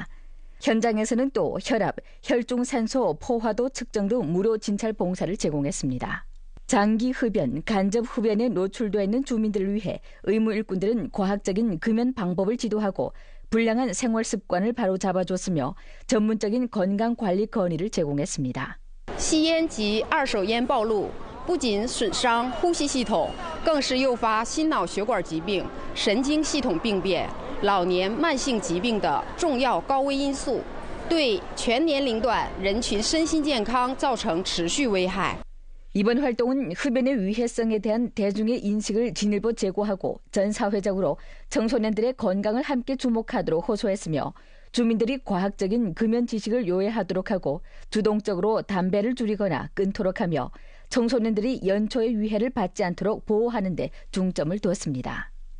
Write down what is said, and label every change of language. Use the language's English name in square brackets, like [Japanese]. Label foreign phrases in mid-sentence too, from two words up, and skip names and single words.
[Korean] 현장에서는 또 혈압, 혈중산소 포화도 측정 등 무료 진찰 봉사를 제공했습니다. 장기 흡연, 간접 흡연에 노출되어 있는 주민들을 위해 의무 일꾼들은 과학적인 금연 방법을 지도하고 불량한 생활 습관을 바로 잡아줬으며 전문적인 건강관리 건의를 제공했습니다. [Chinese] 吸烟及二手烟暴露不仅损伤呼吸系统，更是诱发心脑血管疾病、神经系统病变、老年慢性疾病的重要高危因素，对全年龄段人群身心健康造成持续危害。 [Korean] 이번 활동은 흡연의 위해성에 대한 대중의 인식을 진일보 제고하고 전 사회적으로 청소년들의 건강을 함께 주목하도록 호소했으며 주민들이 과학적인 금연 지식을 요해하도록 하고 주동적으로 담배를 줄이거나 끊도록 하며 청소년들이 연초의 위해를 받지 않도록 보호하는 데 중점을 두었습니다.